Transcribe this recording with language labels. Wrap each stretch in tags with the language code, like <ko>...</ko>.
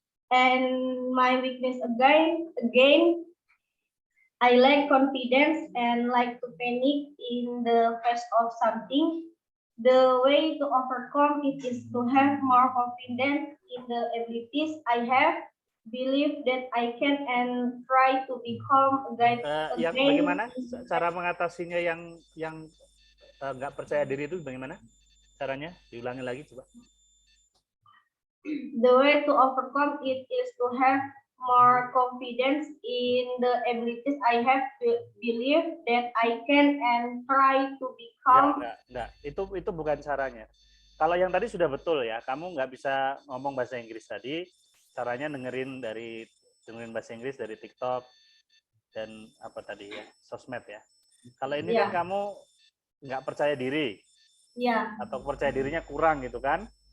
<en>And my weakness again, I lack confidence and like to panic in the face of something. The way to overcome it is to have more confidence in the abilities I have, believe that I can, and try to become a guide.</en> <id>Yang bagaimana cara mengatasinya yang nggak percaya diri itu bagaimana caranya? Diulangi lagi coba.</id> <en>The way to overcome it is to have more confidence in the abilities I have, believe that I can, and try to become.</en> <id>Enggak. Itu bukan caranya. Kalau yang tadi sudah betul ya, kamu nggak bisa ngomong bahasa Inggris tadi, caranya dengerin bahasa Inggris dari TikTok dan apa tadi ya, sosmed ya. Kalau ini kan kamu nggak percaya diri, atau percaya dirinya kurang gitu kan.</id>